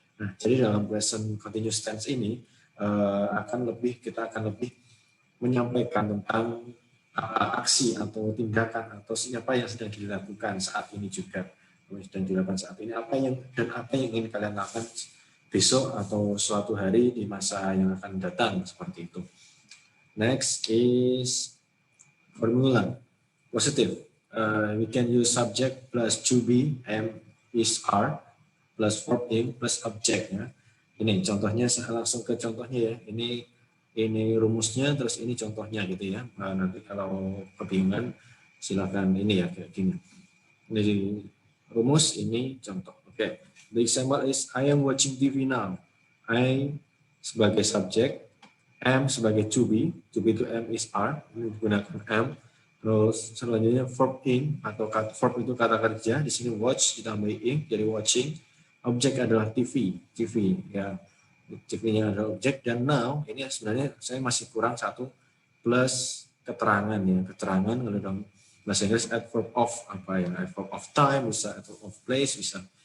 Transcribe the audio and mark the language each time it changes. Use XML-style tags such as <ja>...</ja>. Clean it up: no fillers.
<id>Nah, jadi dalam present continuous tense ini kita akan lebih menyampaikan tentang aksi atau tindakan atau siapa yang sedang dilakukan saat ini juga. Yang sedang dilakukan saat ini, apa yang ingin kalian lakukan besok atau suatu hari di masa yang akan datang, seperti itu.</id> <en>Next is formula. Positive. We can use subject plus to be, am, is, are, plus verb in, plus object. Ya.</en> <id>Ini contohnya, saya langsung ke contohnya ya. Ini rumusnya, terus ini contohnya gitu ya. Nanti kalau kebingungan silakan ini ya kayak gini. Ini rumus, ini contoh. Okay.</id> <en>The example is I am watching TV now.</en> <id>I sebagai subjek, am sebagai to be to am is are, ini digunakan am. Terus selanjutnya verb in atau verb itu kata kerja, di sini watch ditambahi in jadi watching. Objek adalah TV ya. TV-nya adalah objek, dan now ini sebenarnya saya masih kurang satu plus keterangan ya. Keterangan kalau dalam bahasa Inggris adverb of apa ya? Adverb of time bisa, adverb of place bisa.</id>